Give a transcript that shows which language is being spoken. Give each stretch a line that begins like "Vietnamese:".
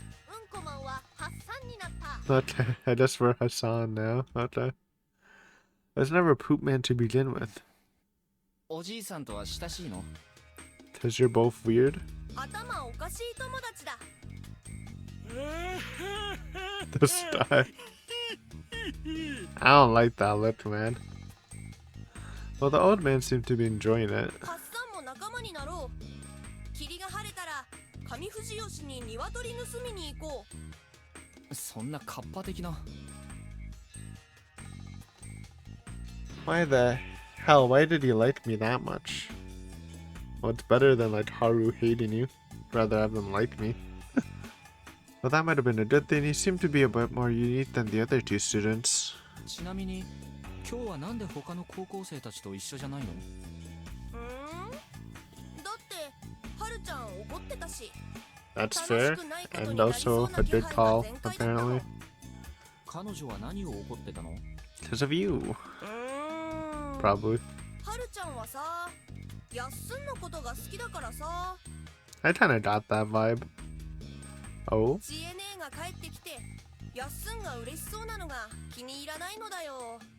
Japanese: うんこマンはハッサンになった。
English: Okay, I guess we're Hassan now. Okay. I was never a poop man to begin with.
Japanese: おじいさんとは親しいの？
English: Cause you're both weird?
Japanese: 頭おかしい友達だ。
English: This guy. I don't like that look, man. Well, the old man seemed to be enjoying it.
Japanese: ハッサンも仲間になろう。霧が晴れたら上藤吉に鶏盗みに行こう。そんなカッパ的な。
English: Why the hell? Why did he like me that much? Well, it's better than like Haru hating you. Rather have them like me. Well, that might have been a good thing. He seemed to be a bit more unique than the other two students.
Japanese: ちなみに今日はなんで他の高校生たちと一緒じゃないの？だってはるちゃん怒ってたし。
English: That's fair. And also a good call, apparently.
Japanese: 彼女は何を怒ってたの？
English: Because of you. Probably.
Japanese: はるちゃんはさ、やっすんのことが好きだからさ。
English: I kinda got that vibe. Oh?
Japanese: 知恵姉が帰ってきて、やっすんが嬉しそうなのが気に入らないのだよ。